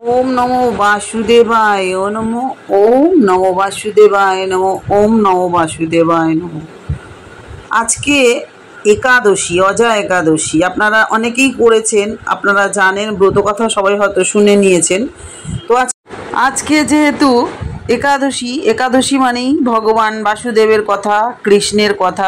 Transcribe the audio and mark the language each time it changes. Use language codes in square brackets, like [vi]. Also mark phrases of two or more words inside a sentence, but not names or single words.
[sa] ओम नमो वासुदेवाय नमो। ओम नमो वासुदेवाय नमो। ओम नमो वासुदेवाय नमो। [bn] আজকে একাদশী, অজা একাদশী। আপনারা অনেকেই করেছেন, আপনারা জানেন, ব্রত কথা সবাই হয়তো শুনে নিয়েছেন। তো আজকে যেহেতু একাদশী, একাদশী মানেই ভগবান বাসুদেবের কথা, কৃষ্ণের কথা।